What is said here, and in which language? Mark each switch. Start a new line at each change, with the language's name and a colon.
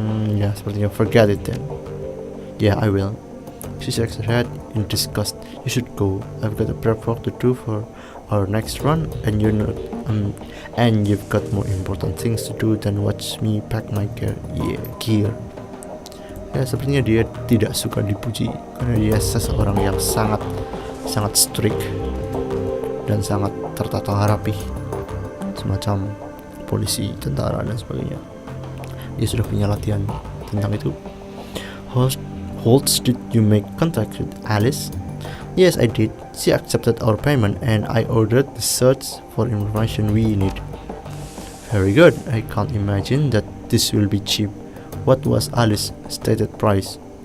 English: Yeah,
Indonesian: sepertinya
English: forget it then. Yeah, I will. She shakes her head in disgust. You should go. I've got a prep work to do for our next run, and and you've got more important things to do than watch me pack my gear.
Indonesian: Ya, sepertinya dia tidak suka dipuji karena dia seseorang yang sangat strict dan sangat tertata rapi, semacam polisi, tentara dan sebagainya. Dia sudah punya latihan tentang itu.
English: Holtz, did you make contact with Alice? Yes, I did. She accepted our payment and I ordered the search for information we need. Very good. I can't imagine that this will be cheap. What was Alice's stated price?